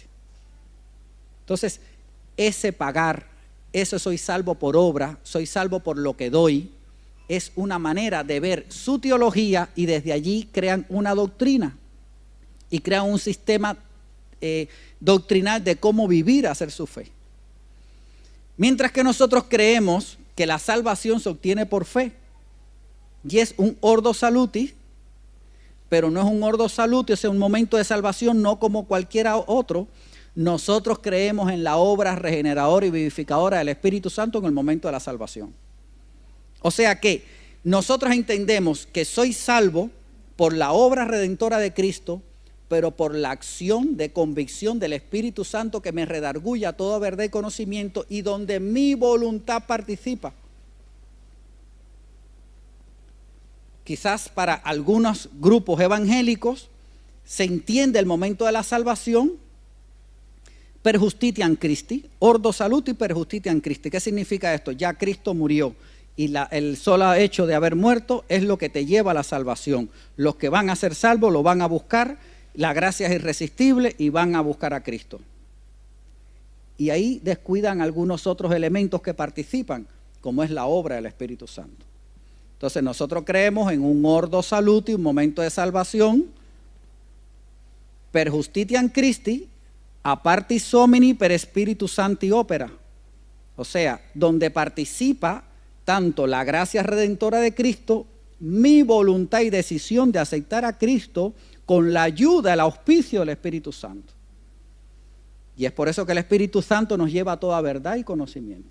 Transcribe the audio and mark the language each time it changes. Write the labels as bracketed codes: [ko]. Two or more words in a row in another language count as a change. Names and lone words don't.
[es] Entonces, ese pagar, eso soy salvo por obra, soy salvo por lo que doy, es una manera de ver su teología y desde allí crean una doctrina y crean un sistema doctrinal de cómo vivir, hacer su fe. Mientras que nosotros creemos que la salvación se obtiene por fe y es un [la] ordo salutis, [es] pero no es un [la] ordo salutis, [es] es un momento de salvación no como cualquiera otro. Nosotros creemos en la obra regeneradora y vivificadora del Espíritu Santo en el momento de la salvación. O sea que nosotros entendemos que soy salvo por la obra redentora de Cristo, pero por la acción de convicción del Espíritu Santo que me redarguye a toda verdad y conocimiento y donde mi voluntad participa. Quizás para algunos grupos evangélicos se entiende el momento de la salvación [la] per justitiam Christi, ordo salutis per justitiam Christi. [es] ¿Qué significa esto? Ya Cristo murió y el solo hecho de haber muerto es lo que te lleva a la salvación. Los que van a ser salvos lo van a buscar, la gracia es irresistible y van a buscar a Cristo. Y ahí descuidan algunos otros elementos que participan, como es la obra del Espíritu Santo. Entonces nosotros creemos en un [la] ordo salutis, [es] un momento de salvación, [la] per justitiam Christi, a partis homini per Spiritus Sancti opera. [es] O sea, donde participa tanto la gracia redentora de Cristo, mi voluntad y decisión de aceptar a Cristo con la ayuda, el auspicio del Espíritu Santo. Y es por eso que el Espíritu Santo nos lleva a toda verdad y conocimiento.